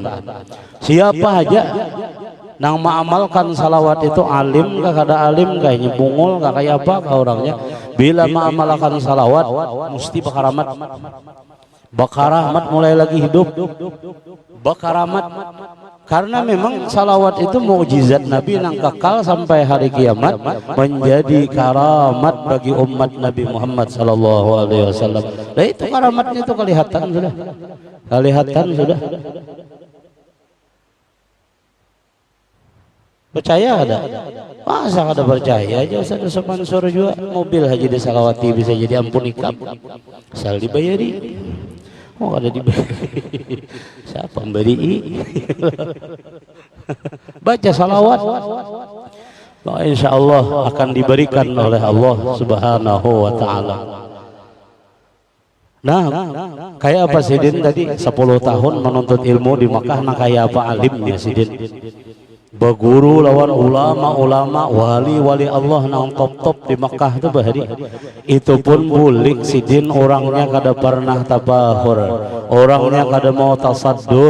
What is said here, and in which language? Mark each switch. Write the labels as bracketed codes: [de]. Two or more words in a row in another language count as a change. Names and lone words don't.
[bjn] Siapa aja nang mengamalkan salawat itu, alim kah kada alim kayaknya bungul kah kayak apa kah orangnya, bila mengamalkan salawat mesti berkaramat. [id] Bakaramat mulai lagi hidup. Bakaramat karena memang salawat itu mukjizat Nabi yang kekal sampai hari kiamat, menjadi karamat bagi umat Nabi Muhammad [ar] صلى الله عليه وسلم. [bjn] Nah itu karamatnya itu kelihatan sudah. Kelihatan sudah. Percaya ada? Masa ada percaya aja Ustaz Mansur juga mobil haji di salawati bisa jadi ampun ikap. Asal dibayari. Oh ada diberi. Siapa memberi? Baca salawat. [id] Nah, [ar] إن شاء الله [id] akan diberikan oleh [ar] الله سبحانه وتعالى. [bjn] Nah, kayak apa Sidin tadi 10 tahun menuntut ilmu di Makkah, nah kayak apa alimnya Sidin? Berguru lawan ulama-ulama wali-wali Allah nang top-top di Makkah itu bahari. Itu pun bulik Sidin orangnya kada pernah tabahur, orangnya kada mau tasaddur.